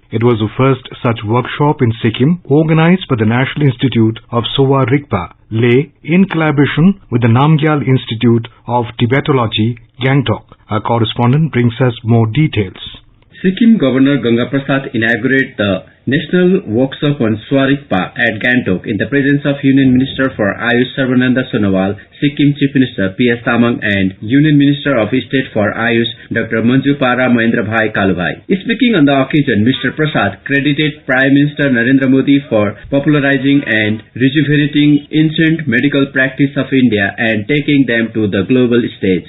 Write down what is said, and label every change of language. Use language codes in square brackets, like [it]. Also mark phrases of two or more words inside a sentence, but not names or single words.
[en] It was the first such workshop in Sikkim, organized by the National Institute of Sowa Rigpa, Leh, in collaboration with the Namgyal Institute of Tibetology, Gangtok. Our correspondent brings us more details. Sikkim Governor Ganga Prasad inaugurated the National Workshop on Swarikpa at Gangtok in the presence of Union Minister for Ayush Sarbananda Sonowal, Sikkim Chief Minister P.S. Tamang and Union Minister of State for Ayush Dr. Manju Para Mahendra Bhai Kalubhai. Speaking on the occasion, Mr. Prasad credited Prime Minister Narendra Modi for popularizing and rejuvenating ancient medical practice of India and taking them to the global stage.